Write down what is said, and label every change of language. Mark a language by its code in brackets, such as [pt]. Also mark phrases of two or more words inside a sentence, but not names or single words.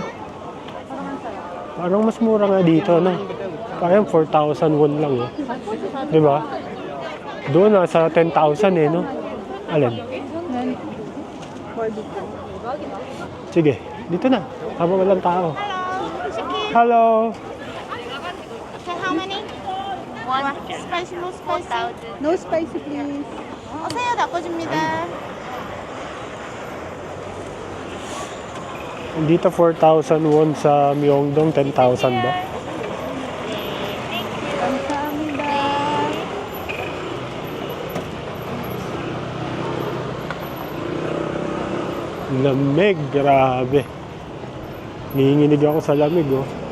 [tl] Parang mas mura nga dito, no? Parang 4,000 won lang, eh. Di ba? Doon nasa 10,000 eh, no? Alin? Sige, dito na. Habang walang tao. [en] Hello. How many? One. Spicy, no spicy. No spicy, please. [ko] 새우 닦아줍니다. [tl] Dito 4,000 won, sa Myeongdong 10,000 ba? Lamig, grabe. Nanginginig ako sa lamig, oh.